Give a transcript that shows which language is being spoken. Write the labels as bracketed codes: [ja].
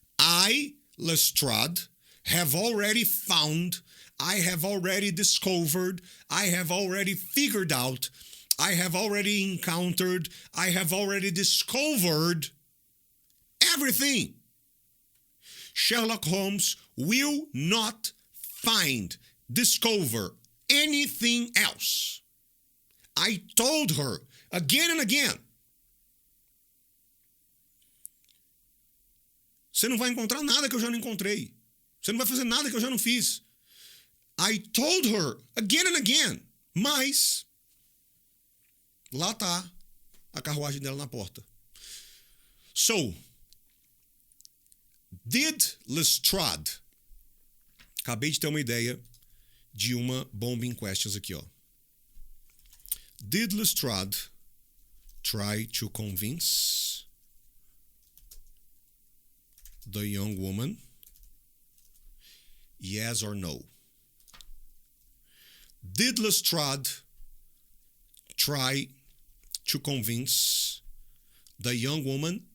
[en] I, Lestrade, have already found, I have already discovered, I have already figured out, I have already encountered, I have already discovered everything. Sherlock Holmes will not find, discover anything else. I told her again and again. [pt] Você não vai encontrar nada que eu já não encontrei. Você não vai fazer nada que eu já não fiz. [en] I told her again and again. [pt] Mas lá tá a carruagem dela na porta. [en] So, did Lestrade... [pt] Acabei de ter uma ideia de uma [en] bombing questions [pt] aqui, ó. [en] Did Lestrade try to convince the young woman? Yes or no? Did Lestrade try to convince the young woman?